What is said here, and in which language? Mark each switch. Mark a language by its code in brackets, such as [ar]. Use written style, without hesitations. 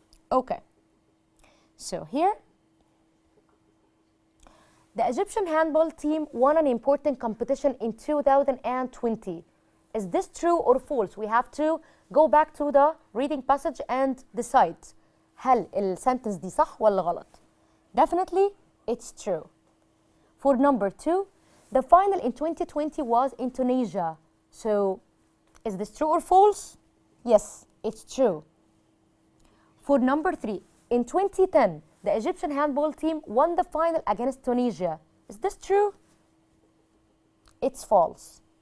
[en] Okay, so here the Egyptian handball team won an important competition in 2020. Is this true or false? We have to go back to the reading passage and decide. [ar] هل السنتنس دي صح ولا غلط؟ [en] Definitely it's true. For number 2, the final in 2020 was in Tunisia. So is this true or false? Yes, it's true. For number 3, in 2010, the Egyptian handball team won the final against Tunisia. Is this true? It's false.